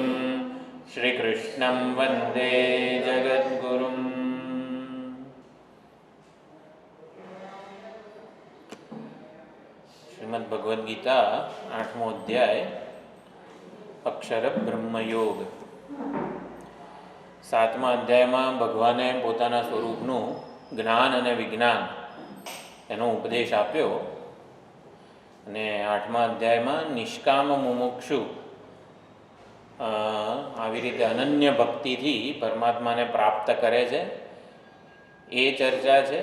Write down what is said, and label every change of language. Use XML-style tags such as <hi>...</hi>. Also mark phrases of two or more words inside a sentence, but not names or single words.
<sa>श्रीकृष्णं वन्दे जगद्गुरुम्।</sa> <gu>શ્રીમદ્ ભગવદ ગીતા 8મો અધ્યાય અક્ષર બ્રહ્મયોગ। 7મા અધ્યાયમાં ભગવાને પોતાના સ્વરૂપનું જ્ઞાન અને વિજ્ઞાન એનો ઉપદેશ આપ્યો અને 8મા અધ્યાયમાં નિષ્કામ મુમુક્ષુ આવી રીતે અનન્ય ભક્તિથી પરમાત્માને પ્રાપ્ત કરે છે એ ચર્ચા છે।</gu>